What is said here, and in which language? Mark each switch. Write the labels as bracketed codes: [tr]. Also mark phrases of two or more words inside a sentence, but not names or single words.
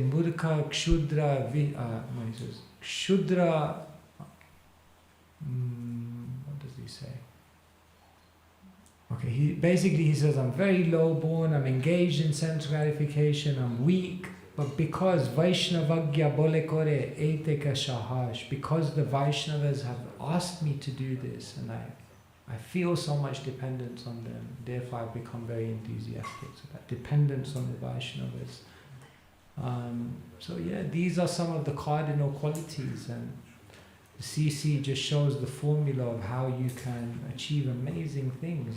[bn] মূর্খ ক্ষুদ্র, ক্ষুদ্র, [en] what does he say? Okay, he says, I'm very low born, I'm engaged in sense gratification, I'm weak, but because [bn] বৈষ্ণবাজ্ঞা বলে করে এতেক সাহস, [en] because the Vaishnavas have asked me to do this, and I feel so much dependence on them, therefore I've become very enthusiastic. So that dependence on the Vaishnavas So yeah, these are some of the cardinal qualities, and the CC just shows the formula of how you can achieve amazing things.